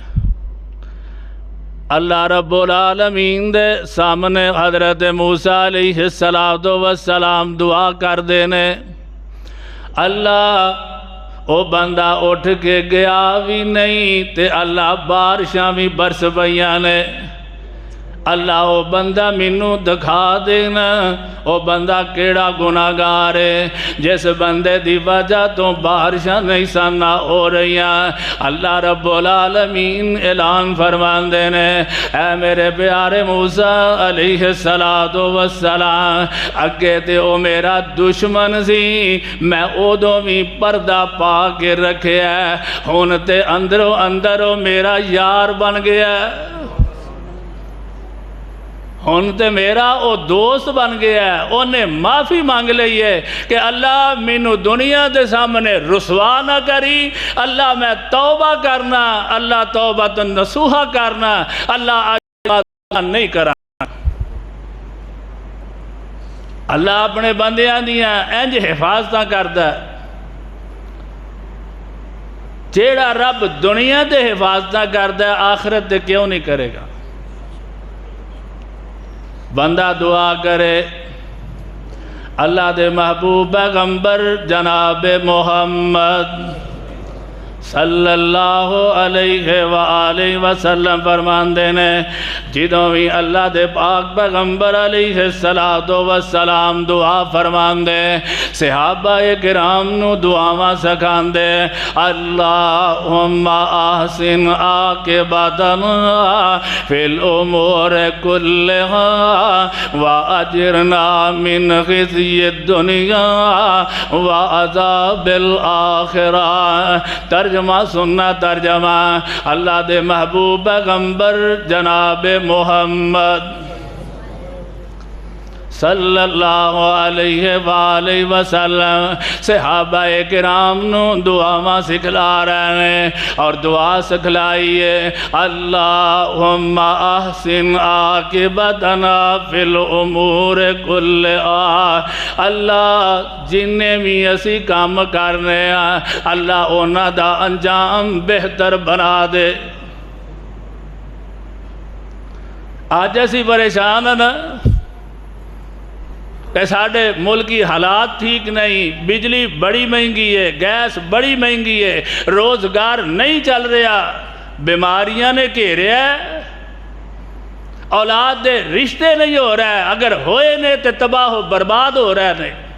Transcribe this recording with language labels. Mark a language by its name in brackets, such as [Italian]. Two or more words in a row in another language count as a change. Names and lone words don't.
[Punjabi] اللہ رب العالمین دے سامنے حضرت موسیٰ [Arabic] علیہ السلام [Punjabi] دعا کر دینے، اللہ او بندہ اٹھ کے گیا بھی نہیں تے اللہ بارشاں بھی برس پئیاں نے، اللہ او بندہ مینوں دکھا دینا او بندہ کیڑا گناہگار ہے جس بندے دی وجہ تو بارشاں نہیں سامنا ہو رہیاں۔ اللہ رب العالمین اعلان فرمان دینے اے میرے پیارے موسیٰ [Arabic] علیہ السلام، [Punjabi] اگے تے او میرا دشمن سی، میں او دو بھی پردہ پا کے رکھے ہے، ہن تے اندروں اندر او میرا یار بن گیا ہے، ہن تے میرا او دوست بن گیا ہے، انہیں معافی مانگ لئی ہے کہ اللہ مینوں دنیا دے سامنے رسوا نہ کری، اللہ میں توبہ کرنا، اللہ توبہ نصوحہ کرنا، اللہ نہیں کرنا۔ اللہ اپنے بندیاں دیاں انج حفاظتاں کردا ہے، جیڑا رب دنیا دے حفاظتاں کردا ہے آخرت دے کیوں نہیں کرے گا؟ بندہ دعا کرے اللہ دے محبوب پیغمبر جناب محمد صلی [Arabic] اللہ علیہ وآلہ وسلم [Punjabi] فرماندے نے جدوں بھی اللہ دے پاک پیغمبر [Arabic] علیہ السلام [Punjabi] دعا فرماندے صحابہ کرام نو دعاواں سکھاندے [Arabic] اللہم احسن عاقبتنا فی الامور کلہا واجرنا من خزی الدنیا وعذاب الآخرہ۔ [Punjabi] ترجمہ سننا ترجمہ اللہ دے محبوب پیغمبر جناب محمد [Arabic] صلی اللہ علیہ وآلہ وسلم [Punjabi] صحابہ کرام نو دعاواں سکھلا رہے ہیں اور دعا سکھلائیے [Arabic] اللہم احسن عاقبتنا فی الامور کلہا۔ [Punjabi] اللہ جنہیں بھی اسی کام کرنے ہیں اللہ انہاں دا انجام بہتر بنا دے۔ آج ایسی پریشان ہے نا کہ ساڑھے ملکی حالات ٹھیک نہیں، بجلی بڑی مہنگی ہے، گیس بڑی مہنگی ہے، روزگار نہیں چل رہا، بیماریاں نے گھیرے ہے، اولاد دے رشتے نہیں ہو رہا ہے، اگر ہوئے نے تو تباہ و برباد ہو رہا ہے۔